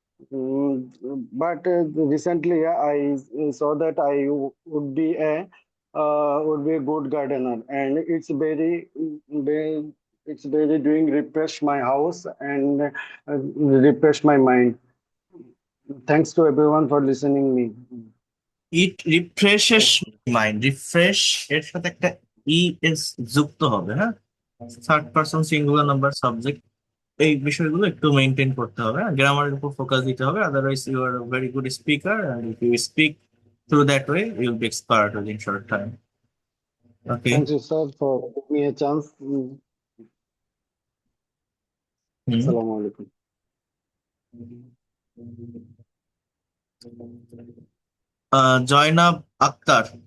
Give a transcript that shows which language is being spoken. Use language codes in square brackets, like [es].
[en] But recently I saw that I would be a good gardener, and it's very doing refresh my house and refresh my mind. Thanks to everyone for listening me. It refreshes mind. [bn] Refresh এর সাথে একটা es যুক্ত হবে, হ্যাঁ? [en] third person singular number subject, [bn] এই বিষয়গুলো একটু maintain করতে হবে, গ্রামারের উপর ফোকাস দিতে হবে, [en] Otherwise you are very good speaker and if you speak through that way you will be expert within short time. Okay, Thank you, sir, for giving me a chance. [ar] Assalamu alaikum. [bn] Zainab Akter.